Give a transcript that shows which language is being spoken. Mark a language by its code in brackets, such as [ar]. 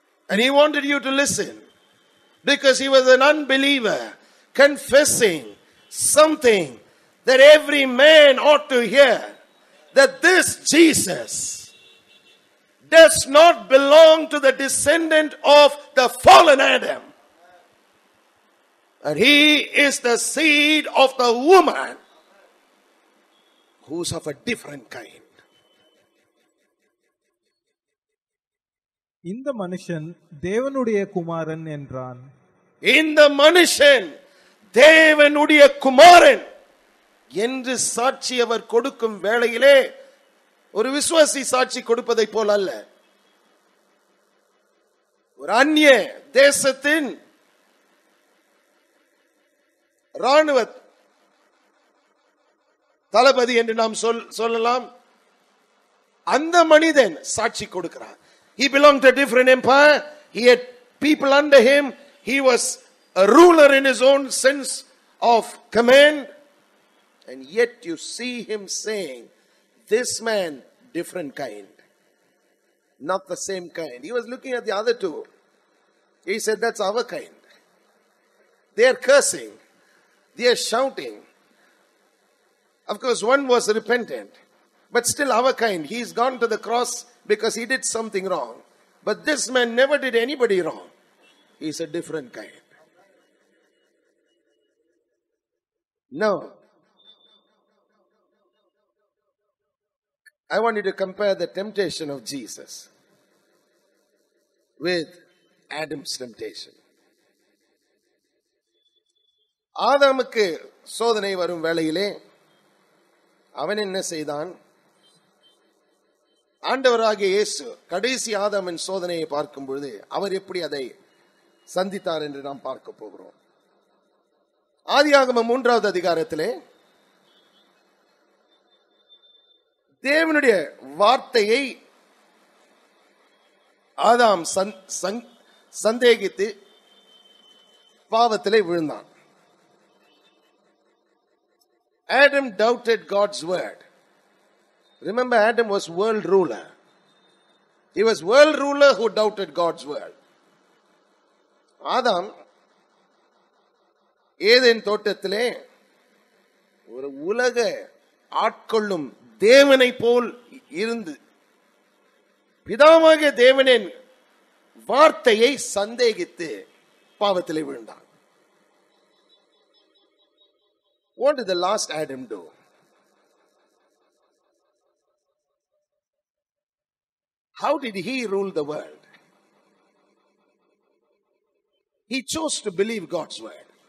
[en] And he wanted you to listen because he was an unbeliever confessing something that every man ought to hear, that this Jesus does not belong to the descendant of the fallen Adam, and he is the seed of the woman who's of a different kind. [ta] இந்த மனுஷன் தேவனுடைய குமாரன் என்றான். இந்த மனுஷன் தேவனுடைய குமாரன் என்று சாட்சி அவர் கொடுக்கும் வேளையிலே ஒரு விசுவாசி சாட்சி கொடுப்பதை போல் அல்ல, ஒரு அந்நிய தேசத்தின் ராணுவ தளபதி என்று நாம் சொல்லலாம். அந்த மனிதன் சாட்சி கொடுக்கிறார். [en] He belonged to a different empire. He had people under him. He was a ruler in his own sense of command. And yet you see him saying, this man, different kind. Not the same kind. He was looking at the other two. He said, that's our kind. They are cursing. They are shouting. Of course, one was repentant. But still our kind. He's gone to the cross because he did something wrong. But this man never did anybody wrong. He's a different kind. Now, I want you to compare the temptation of Jesus with Adam's temptation. [ta] ஆதாமுக்கு சோதனை வரும் வேளையிலே அவன் என்ன செய்தான்? ஆண்டவராகிய இயேசு கடைசி ஆதாமின் சோதனையை பார்க்கும் பொழுது அவர் எப்படி அதை சந்தித்தார் என்று நாம் பார்க்க போகிறோம். ஆதியாகமம் 3வது அதிகாரத்திலே தேவனுடைய வார்த்தையை ஆதாம் சந்தேகித்து பாவத்திலே விழுந்தான். [en] Adam doubted God's word. Remember, Adam was world ruler. He was world ruler who doubted God's word. [ta] Adam Eden தோட்டத்திலே ஒரு உலக ஆட்கொள்ளும் தேவனை போல் இருந்து பிதாவாகிய தேவனின் வார்த்தையை சந்தேகித்து பாவத்திலே விழுந்தான். [en] What did the last Adam do? How did he rule the world? He chose to believe God's word.